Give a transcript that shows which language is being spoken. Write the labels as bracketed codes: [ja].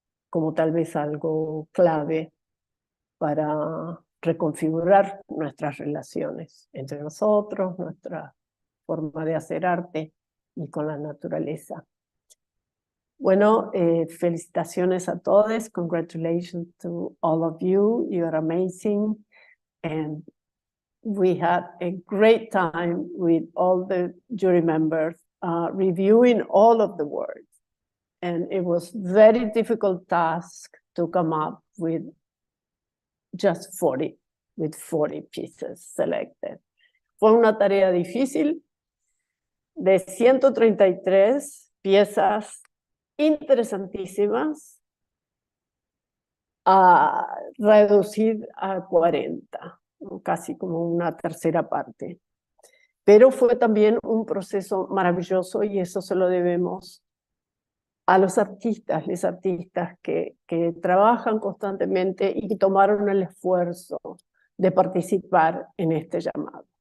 [es] Como tal vez algo clave para reconfigurar nuestras relaciones entre nosotros, nuestra forma de hacer arte y con la naturaleza. Bueno, felicitaciones a todos. [en] Congratulations to all of you. You are amazing. And we had a great time with all the jury members reviewing all of the words. And it was very difficult task to come up with just 40 pieces selected. [es] Fue una tarea difícil de 133 piezas interesantísimas a reducir a 40, ¿no? Casi como una tercera parte. Pero fue también un proceso maravilloso y eso se lo debemos a los artistas que trabajan constantemente y que tomaron el esfuerzo de participar en este llamado.